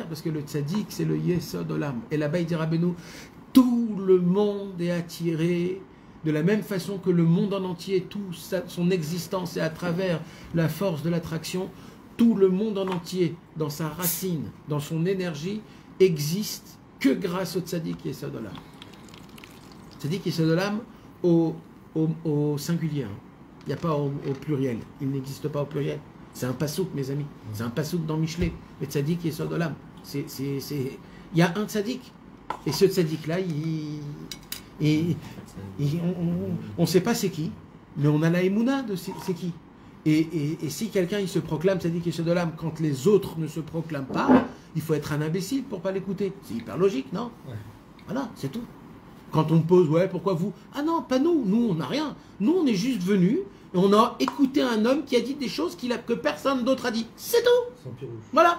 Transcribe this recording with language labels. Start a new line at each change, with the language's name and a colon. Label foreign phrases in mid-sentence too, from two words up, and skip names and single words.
French: Parce que le tzaddik c'est le
Hebrew: יסוד עולם.
French: Et là-bas il dit Rabbeinu, tout le monde est attiré de la même façon que le monde en entier, son existence est à travers la force de l'attraction. Tout le monde en entier, dans sa racine, dans son énergie, existe que grâce au
Hebrew: צדיק יסוד עולם. צדיק יסוד עולם
French: au singulier. Il n'y a pas au pluriel. Il n'existe pas au pluriel. C'est un passouk, mes amis. C'est un passouk dans Michelet. Le
Hebrew: צדיק יסוד עולם.
French: Il y a un tzaddik. Et ce tzaddik-là, on ne sait pas c'est qui, mais on a la émouna de c'est qui. Et si quelqu'un il se proclame
Hebrew: צדיק יסוד עולם
French: quand les autres ne se proclament pas, il faut être un imbécile pour ne pas l'écouter. C'est hyper logique, non? Ouais. Voilà, c'est tout. Quand on me pose, ouais, pourquoi vous? Ah non, pas nous. Nous, on n'a rien. Nous, on est juste venus et on a écouté un homme qui a dit des choses que personne d'autre a dit. C'est tout. Voilà.